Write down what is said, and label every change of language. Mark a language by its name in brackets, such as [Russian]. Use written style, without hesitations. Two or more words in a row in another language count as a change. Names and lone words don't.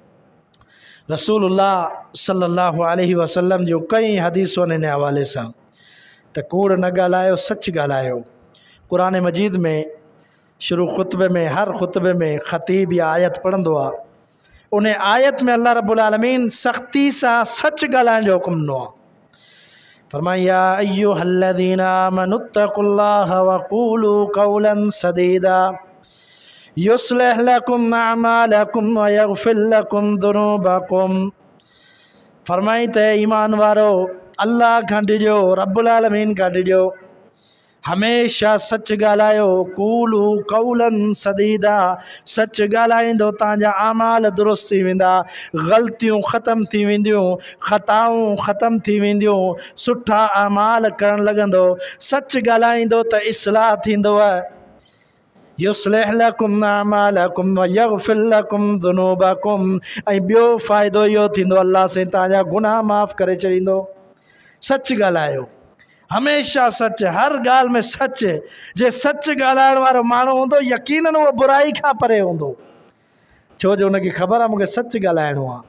[Sindhi] रसूलुल्लाह [Arabic] صلى الله عليه وسلم [Sindhi] जो कई हदीसूं हिन हवाले सां, त कूड़ न ॻाल्हायो, सच ॻाल्हायो। क़ुरान मजीद में शुरू ख़ुतबे में, हर ख़ुतबे में ख़तीब या आयत पढ़ंदो आहे, उन आयत में अल्लाह रब्बुल आलमीन सख़्ती सां सच ॻाल्हाइण जो हुकुम ॾिनो आहे। [Arabic] फरमाया يا أيها الذين آمنوا اتقوا الله وقولوا قولا سديدا يصلح لكم أعمالكم ويغفر لكم ذنوبكم. [Sindhi] फरमाई त ईमान वारो अल्लाह खां डिॼो, रब्बुल आलमीन खां डिॼो, हमेशा सच ॻाल्हायो। [Arabic] قولوا قولا سديدا, [Sindhi] सच ॻाल्हाईंदो तव्हांजा आमाल दुरुस्त थी वेंदा, ग़लतियूं ख़तमु थी वेंदियूं, ख़ताऊं ख़तमु थी वेंदियूं, सुठा आमाल करणु लॻंदो। सच ॻाल्हाईंदो त इस्लाह थींदव। [Arabic] يصلح لكم أعمالكم ويغفر لكم ذنوبكم, [Sindhi] ऐं ॿियो फ़ाइदो इहो थींदो, अल्लाह से तव्हांजा गुनाह माफ़ करे छॾींदो। सच ॻाल्हायो, हमेशा सच, हर ॻाल्हि में सच। जे सच ॻाल्हाइण वारो माण्हू हूंदो, यकीनन उहो बुराई खां परे हूंदो, छो जो हुनखे ख़बर आहे मूंखे सच ॻाल्हाइणो आहे।